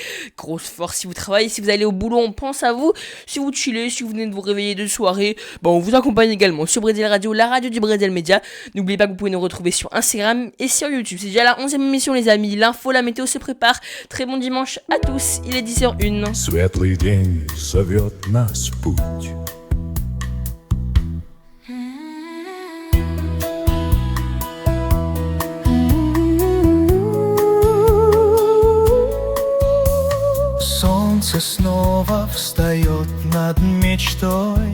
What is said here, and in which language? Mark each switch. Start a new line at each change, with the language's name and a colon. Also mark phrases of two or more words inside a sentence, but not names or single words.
French: Grosse force si vous travaillez, si vous allez au boulot, on pense à vous. Si vous chillez, si vous venez de vous réveiller de soirée, on vous accompagne également sur Brésil Radio, la radio du Brésil Média. N'oubliez pas que vous pouvez nous retrouver sur Instagram et sur YouTube. C'est déjà la 11e émission les amis, l'info, la météo se prépare. Très bon dimanche à tous, il est 10h01.
Russian: Светлый день зовет нас в путь. Солнце снова встает над мечтой.